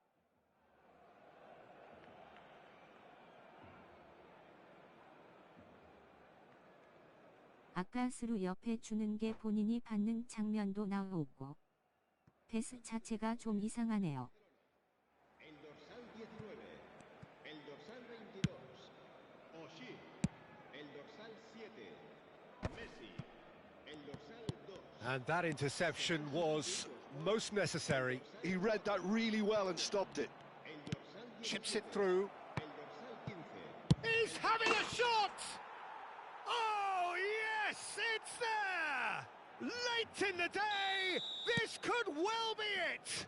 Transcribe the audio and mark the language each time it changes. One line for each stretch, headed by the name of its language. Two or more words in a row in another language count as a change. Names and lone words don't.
Korean: 아까 스루 옆에 주는 게 본인이 받는 장면도 나오고 패스 자체가 좀 이상하네요.
Catalan: El dorsal 19, el dorsal 22, Oshie, el dorsal 7, Messi, el dorsal 2.
English: And that interception was most necessary. He read that really well and stopped it.
Catalan: El dorsal 19,
English: Chips it through.
Catalan: el dorsal 15.
English: He's having a shot! Oh, yes, it's there! Late in the day, this could well be it!